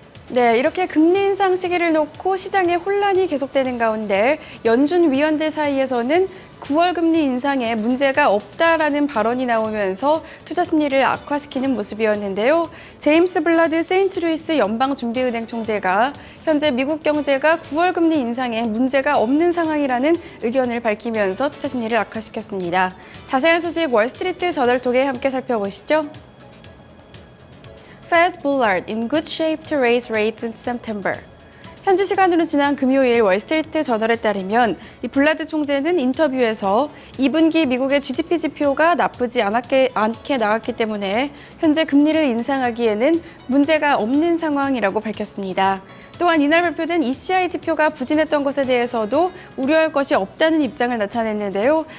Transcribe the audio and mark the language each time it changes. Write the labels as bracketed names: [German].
[Korean] 네, 이렇게 금리 인상 시기를 놓고 시장의 혼란이 계속되는 가운데 연준 위원들 사이에서는 9월 금리 인상에 문제가 없다라는 발언이 나오면서 투자 심리를 악화시키는 모습이었는데요. 제임스 블라드 세인트루이스 연방준비은행 총재가 현재 미국 경제가 9월 금리 인상에 문제가 없는 상황이라는 의견을 밝히면서 투자 심리를 악화시켰습니다. 자세한 소식 월스트리트 저널 통해 함께 살펴보시죠. [English] Fed's bullard in good shape to raise rates in September. [Korean] 현지 시간으로 지난 금요일 월스트리트 저널에 따르면 이 블라드 총재는 인터뷰에서 2분기 미국의 GDP 지표가 나쁘지 않게 나왔기 때문에 현재 금리를 인상하기에는 문제가 없는 상황이라고 밝혔습니다. 또한 이날 발표된 ECI 지표가 부진했던 것에 대해서도 우려할 것이 없다는 입장을 나타냈는데요.